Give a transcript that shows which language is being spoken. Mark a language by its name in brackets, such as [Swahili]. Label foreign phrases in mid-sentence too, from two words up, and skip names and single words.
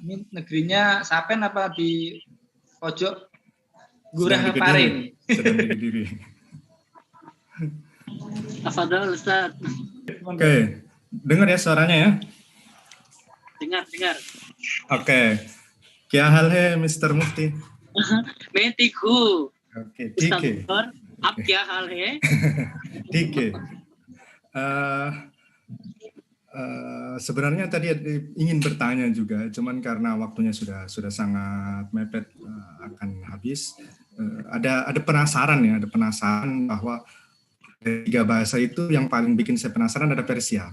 [Indonesian] Ini negerinya Sapen apa di pojok Gurah Pare? Sedang di Kediri. [Arabic] تفضل أستاذ. [Indonesian] Oke, dengar ya suaranya ya? Dengar. [Hindi] Oke. क्या हाल है Mr. Mufti? मैं ठीक हूँ। Oke, ठीक है। आप क्या हाल है? ठीक है। [Indonesian] Sebenarnya tadi ingin bertanya juga, cuman karena waktunya sudah sangat mepet akan habis. Ada penasaran ya, bahwa dari 3 bahasa itu yang paling bikin saya penasaran ada Persia.